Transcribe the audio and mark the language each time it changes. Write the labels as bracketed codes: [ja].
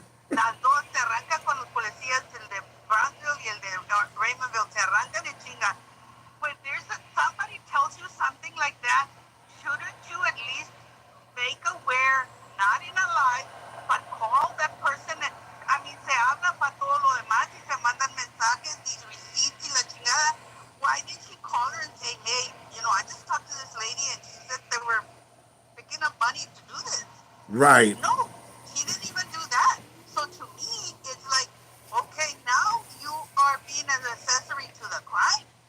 [es] Las dos se arrancan con los policías, el de Brownsville y el de Raymondville, se arrancan y chingan. [en] When somebody tells you something like that, shouldn't you at least make aware, not in a lie, but call that person? I mean, [es] se habla para todo lo demás y se mandan mensajes y receipts y la chingada. [en] Why didn't she call her and say, hey, I just talked to this lady and she said they were picking up money to do this? Right. No, she didn't even do that. So to me, it's like, okay, now you are being an accessory to the crime.